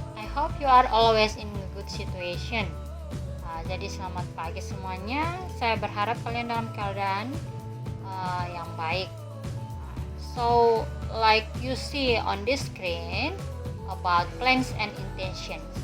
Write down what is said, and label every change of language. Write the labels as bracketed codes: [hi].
[en] I hope you are always in a good situation. [id] Jadi selamat pagi semuanya. Saya berharap kalian dalam keadaan yang baik. [en] So, like you see on this screen about plans and intentions.